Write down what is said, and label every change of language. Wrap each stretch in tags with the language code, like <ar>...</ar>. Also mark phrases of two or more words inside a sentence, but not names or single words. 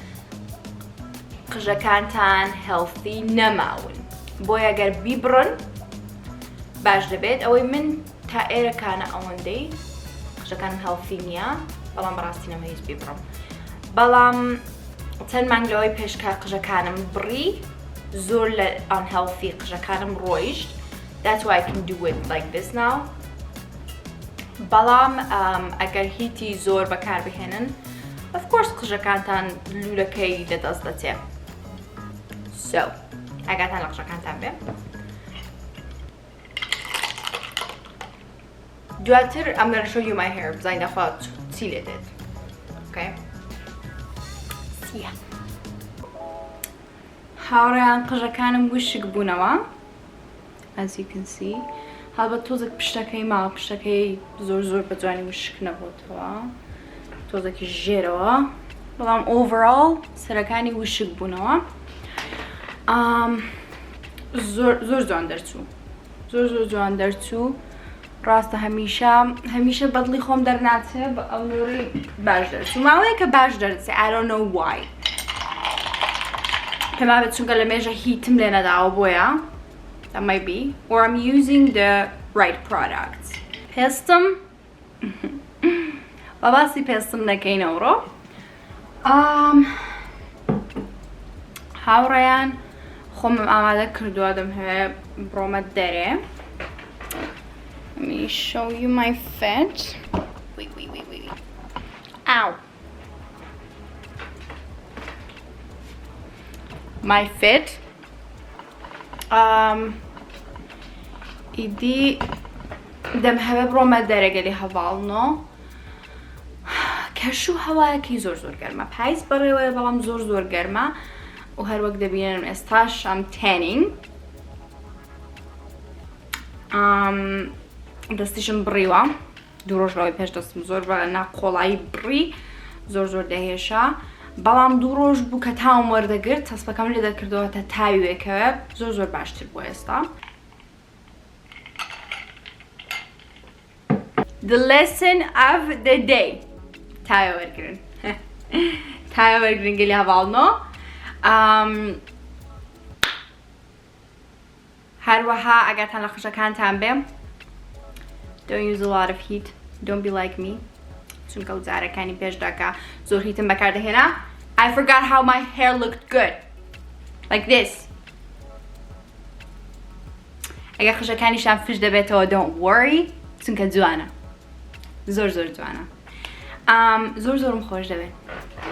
<ckb>قژەکانتان هێڵثی نەماون بۆیە ئەگەر بیبڕن باش دەبێت ئەوەی من تا ئێرەکانە ئەوەندەی قژەکانم هێڵثی نییە بەڵام بەڕاستی نەمەویست بیبڕم بەڵام چەند مانگ لەوەی پێشکە قژەکانم بڕی زۆر لە unhealthy قژەکانم ڕۆیشت</ckb> <en>that's why I can do it like this now</en> <ckb>بەڵام ئەگەر هیتی زۆر بەکاربهێنن</ckb> <en>of course</en> <ckb>قژەکانتان لولەکەی لەدەست دەچێت so ئەگاتان لە قژەکانتان بێ دواتر</ckb> <en>I'm gonna show you my hair</en> <ckb>بزانین دەخوا چی لێ دێت</ckb> <en>okay yeah</en> <ckb>هاوڕێیان قژەکانم وشک بوونەوە</ckb> <en>as you can see</en> <ckb>هەڵبەت تۆزێک پشتەکەی ماوە پشتەکەی زۆر بە جوانی وشک نەبووتەوە تۆزێکی ژێرەوە بەڵام overall سەرەکانی وشک بوونەوە زۆر جوان دەرچوو زۆر جوان دەرچوو ڕاستە هەمیشە بەدڵی خۆم دەرناچێ بە ئەو نۆری باش دەرچوو ماوەیە کە باش دەرچێ</ckb> <en>I don't know why</en> <ckb>پێما بێت چونکە لە مێژە هیتم لێ نەداوە بۆیە</ckb> <en>that might be or I'm using the right products</en> <ckb>پێستم بەباسی پێستم نەکەین ئەوڕۆ هاوڕێیان خۆمم ئامادە کردووە دەمهەوێ بڕۆمە دەرێ</ckb> <en>let me show you my fit wait ow my fit</en> <ckb>ئیدی دەمهەوێ بڕۆمە دەرەگەلی هەواڵنەوە کەشوو هەوایەکی زۆر گەرمە پاییز بەڕێوەیە بەڵام زۆر گەرمە و هەروەک دەبینن ئێستاش ئەم تێنینگ دەستیشم بڕیوە دوو ڕۆژەوەی پێش دەستم زۆر بە ناقۆڵایی بڕی زۆر دەهێشا بەڵام دوو ڕۆژ بوو کە تاوم وەردەگرت هەستەکەم لێ دەکردەوەتە تاوێکەوە زۆر باشتر بووە ئێستا.</ckb> <en>The lesson of the day.</en> <ckb>تایە وەرگرن. تایە وەرگرن گەلی هەواڵنۆ. هەروەها ئەگەرتان لە خشەکانتان بێ</ckb> <en>don't use a lot of heat. Don't be like me.</en> <ckb>چونکە وزارەکانی پێشداکە زۆر هیتم بەکاردەهێنا.</ckb> <en>I forgot how my hair looked good. Like this.</en> <ckb>ئەگەر خشەکانیشان فش دەبێتەوە</ckb> <en>don't worry.</en> <ckb>چونکە جوانە. زۆر جوانە. زۆرم خۆش دەبێت.</ckb>